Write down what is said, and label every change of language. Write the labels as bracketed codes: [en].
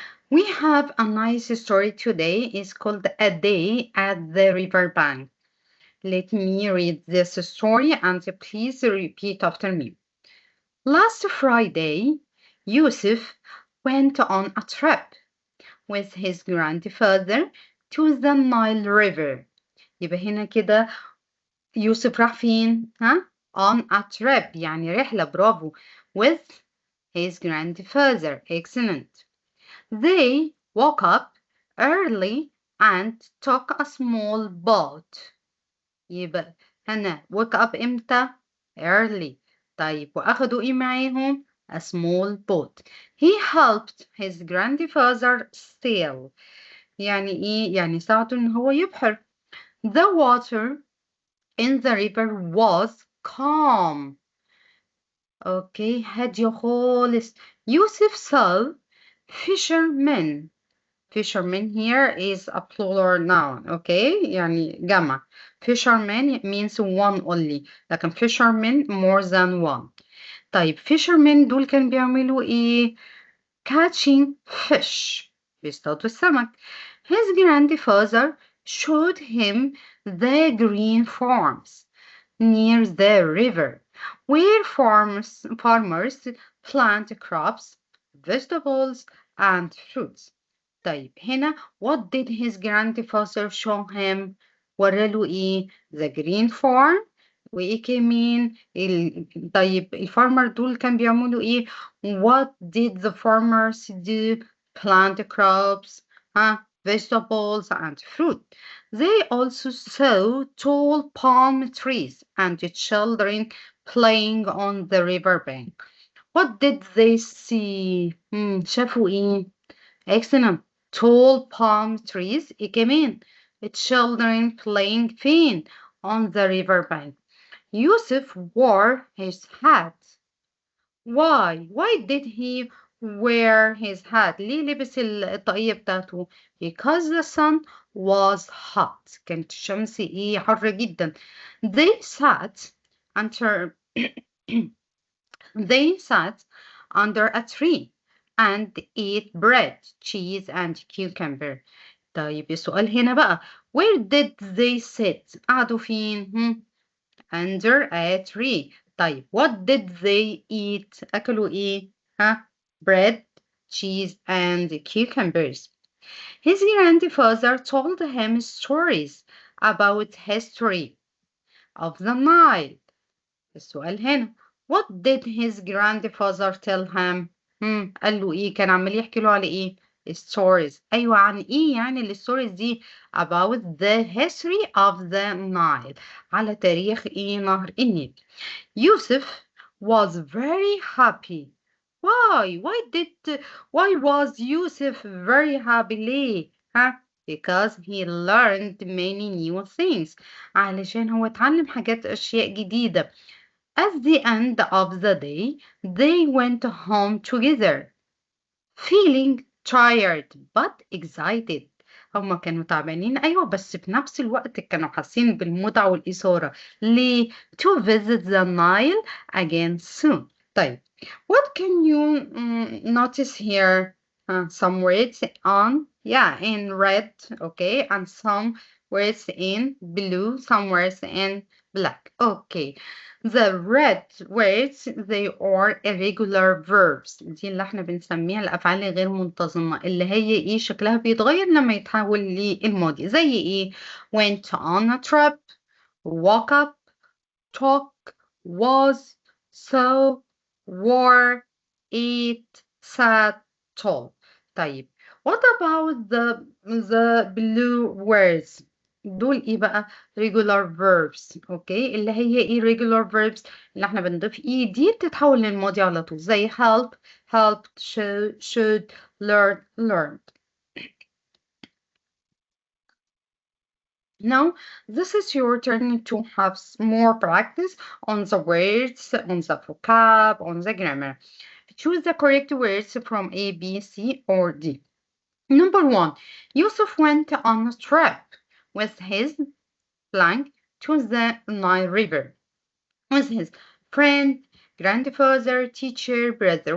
[en] We have a nice story today. It's called A Day at the Riverbank. Let me read this story and please repeat after me. Last Friday, Yusuf went on a trip with his grandfather to the Nile River. [ar] يبقى هنا كده يوسف راح فين؟ ها؟ [en] On a trip [ar] يعني رحلة برافو [en] with his grandfather. Excellent. They woke up early and took a small boat. [ar] يبقى هنا [en] wake up [ar] إمتى؟ [en] early. [ar] طيب وأخدوا إيه معاهم؟ [en] a small boat. He helped his grandfather sail. [ar] يعني إيه؟ يعني ساعده إن هو يبحر. [en] The water in the river was calm. [ar] أوكي هادية خالص. [en] يوسف saw fishermen. Fisherman here is a plural noun, okay? [ar] يعني جمع. [en] Fisherman means one only. [ar] لكن [en] fishermen more than one. [ar] طيب fishermen دول كانوا بيعملوا إيه؟ [en] Catching fish. [ar] بيصطادوا السمك. [en] His grandfather showed him the green farms near the river, where farmers plant crops, vegetables, and fruits. [ar] طيب هنا [en] what did his grandfather show him؟ [ar] وراله ايه؟ [en] the green farm [ar] وايه كمان؟ طيب الفارمر دول كان بيعملوا ايه؟ [en] what did the farmers do؟ plant crops, vegetables and fruit. They also saw tall palm trees and children playing on the riverbank. What did they see؟ [ar] شافوا ايه؟ [en] Excellent. Tall palm trees. [ar] إيه كمان؟ [en] Children playing [ar] فين? [en] On the riverbank. Yusuf wore his hat. Why? Why did he wear his hat? [ar] ليه لبس الطاقية بتاعته؟ [en] Because the sun was hot. [ar] كانت الشمس إيه حر جدا. [en] They sat under they sat under a tree and ate bread, cheese and cucumber. [ar] طيب السؤال هنا بقى [en] where did they sit؟ [ar] قعدوا فين؟ [en] under a tree. [ar] طيب [en] what did they eat؟ [ar] أكلوا إيه؟ [en] bread, cheese and cucumbers. His grandfather told him stories about history of the Nile. [ar] السؤال هنا [en] what did his grandfather tell him؟ [ar] قال له ايه؟ كان عمال يحكي له على ايه؟ stories. ايوه عن ايه يعني الستوريز دي؟ [en] about the history of the Nile. [ar] على تاريخ ايه؟ نهر النيل. [en] Yusuf was very happy. Why? Why was Yusuf very happy [ar] ليه؟ [en] Because he learned many new things. [ar] علشان هو اتعلم أشياء جديدة. [en] At the end of the day, they went home together, feeling tired but excited. [ar] هما كانوا تعبانين أيوة، بس في نفس الوقت كانوا حاسين بالمتعة والإثارة. ليه؟ [en] To visit the Nile again soon. [ar] طيب [en] what can you notice here? Some words on, yeah, in red, okay, and some words in blue, some words in black. Okay, the red words they are irregular verbs. [ar] دي اللي احنا بنسميها الأفعال الغير منتظمة، اللي هي ايه شكلها بيتغير لما يتحول للماضي. زي ايه؟ [en] went on a trip, woke up, talk, was, saw, wore, ate, sat, told. [ar] طيب [en] what about the blue words؟ [ar] دول ايه بقى؟ [en] regular verbs. [ar] اوكي، اللي هي ايه [en] regular verbs؟ [ar] اللي احنا بنضيف ايه دي بتتحول للماضي على طول، زي [en] help, helped, should, learn, learned. Now, this is your turn to have more practice on the words, on the vocab, on the grammar. Choose the correct words from A, B, C, or D. Number one, Yusuf went on a trip with his blank to the Nile River with his friend, grandfather, teacher, brother.